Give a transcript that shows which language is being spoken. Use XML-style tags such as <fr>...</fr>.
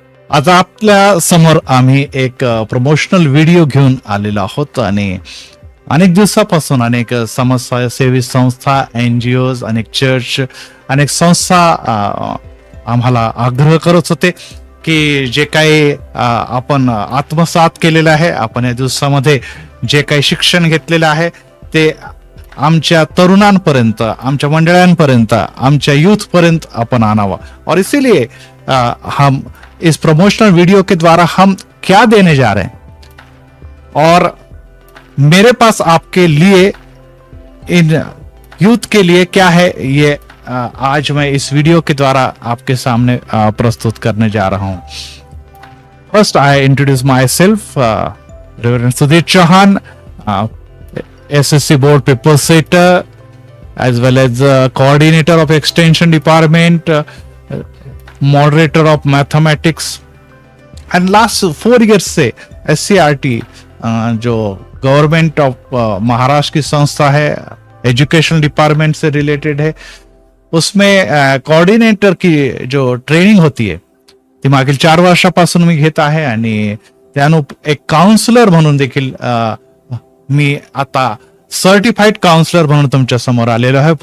<mr>आज आपल्या समोर आम्ही एक प्रमोशनल व्हिडिओ घेऊन आलेलो आहोत आणि अनेक दिवसापासून अनेक समाजसेवी संस्था, NGOज, अनेक चर्च, अनेक संस्था आम्हाला आग्रह करत होते की जे काही आपण आत्मसात केलेलं आहे, आपण या दिवसामध्ये जे काही शिक्षण घेतलेलं आहे ते आमच्या तरुणांपर्यंत, आमच्या मंडळांपर्यंत, आमच्या यूथ पर्यंत अपन आनावा.</mr> <hi>और इसीलिए हम इस प्रमोशनल वीडियो के द्वारा हम क्या देने जा रहे हैं और मेरे पास आपके लिए, इन यूथ के लिए क्या है, ये आज मैं इस वीडियो के द्वारा आपके सामने प्रस्तुत करने जा रहा हूं.</hi> <en>first I introduce myself, reverend Sudhir Chauhan, SSC board paper setter, as well as coordinator of extension department, moderator of mathematics, and last 4 years</en> <hi>से SCRT जो गवर्नमेंट ऑफ महाराष्ट्र की संस्था है, एजुकेशन डिपार्टमेंट से रिलेटेड है, उसमें कोऑर्डिनेटर की जो ट्रेनिंग होती</hi> <mr>आहे ती मागील 4 वर्षापासून मी घेत आहे आणि त्यानु एक काउन्सिलर म्हणून देखील मी आता सर्टिफाईड काउन्सिलर म्हणून तुमच्या समोर आलेलो आहे.</mr>